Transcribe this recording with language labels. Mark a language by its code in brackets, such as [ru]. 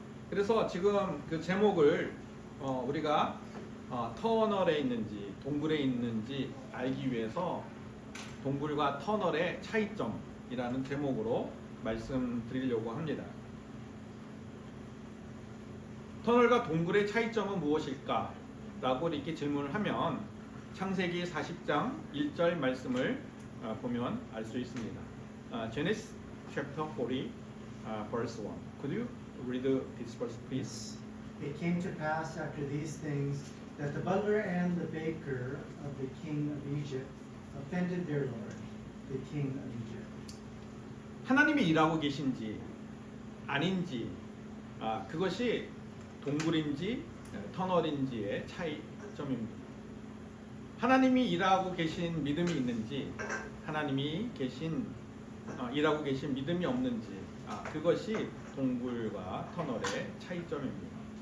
[ko] 그래서 지금 그 제목을 우리가 터널에 있는지 동굴에 있는지 알기 위해서 동굴과 터널의 차이점이라는 제목으로 말씀드리려고 합니다. 터널과 동굴의 차이점은 무엇일까? 라고 이렇게 질문을 하면 창세기 40장 1절 말씀을 보면 알 수 있습니다. [en] Genesis chapter 40 verse 1. Could you read this verse please? It came to pass after these things that the butler and the baker of the king of Egypt offended their lord, the king of Egypt. [ko] 하나님이 일하고 계신지 아닌지 그것이 동굴인지 터널인지의 차이점입니다. 하나님이 일하고 계신 믿음이 있는지 하나님이 일하고 계신 믿음이 없는지 그것이 동굴과 터널의 차이점입니다.